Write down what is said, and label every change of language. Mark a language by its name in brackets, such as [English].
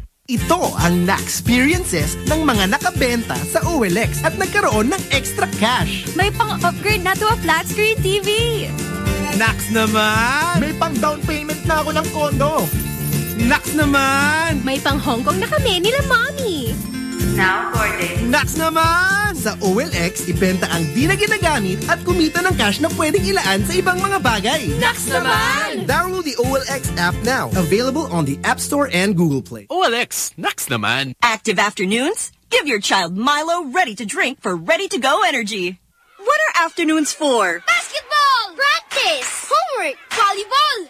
[Filipino] Ito ang na-experiences ng mga nakabenta sa OLX at nagkaroon ng extra cash. May pang-upgrade na [English] to a flat-screen TV. [Filipino] Nax naman! May pang-down payment na ako ng condo. Nax naman! May pang-Hong Kong na kami nila, Mommy! [English] Now, Gordon. [Filipino] Nax naman! Sa OLX, ibenta ang di na ginagamit at kumita ng cash na pwedeng ilaan sa ibang mga bagay. Nax naman! [English] Download the OLX app now. Available on the App Store and Google Play. [Filipino] OLX, nax naman! [English] Active afternoons? Give your child Milo ready to drink for ready-to-go energy. What are afternoons for? Basketball! Practice! Homework! Volleyball!